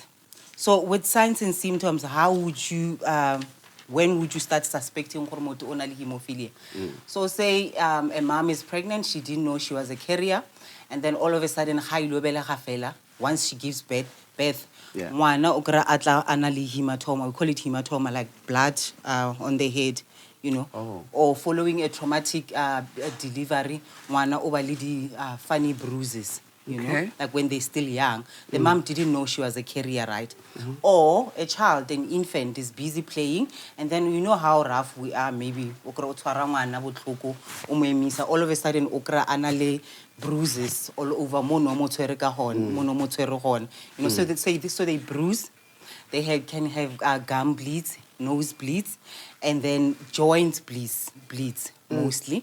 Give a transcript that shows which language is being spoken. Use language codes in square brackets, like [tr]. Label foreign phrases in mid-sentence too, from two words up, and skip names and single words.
[en] So with signs and symptoms, how would you, when would you start suspecting hemophilia? So say a mom is pregnant, she didn't know she was a carrier, and then all of a sudden, once she gives birth, Yeah. [nso] ngwana o kry-a atla a na le hematoma, [en] we call it hematoma, like blood on the head, Oh. or following a traumatic delivery, [nso] ngwana o ba le di [en] funny bruises. Okay. Like when they're still young. The mom didn't know she was a carrier, right? Or a child, an infant, is busy playing, and then you know how rough we are, maybe, all of a sudden, anale bruises all over, so they bruise, can have gum bleeds, nose bleeds, and then joints bleeds mostly.